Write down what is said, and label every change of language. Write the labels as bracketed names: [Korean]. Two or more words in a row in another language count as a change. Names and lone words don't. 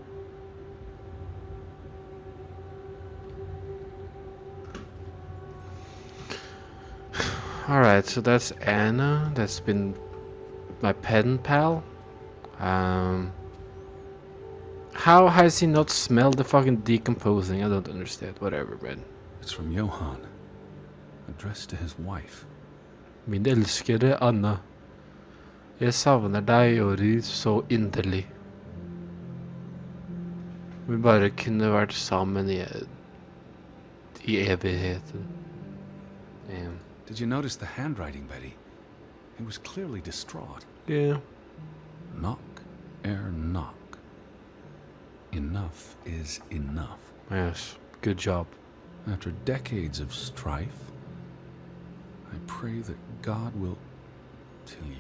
[English] Alright, so that's Anna. That's been my pen pal. How has he not smelled the fucking decomposing? I don't understand. Whatever, man. It's from Johan. Addressed to his wife. [Norwegian] Min elskede Anna. Jeg savner deg og Ruth så inderlig. Vi bare kunne vært sammen i evigheten. [English] Damn. Did you notice the handwriting, Betty? He was clearly distraught. Yeah. Knock, ere knock. Enough is enough. Yes. Good job. After decades of strife, I pray that God will till ye.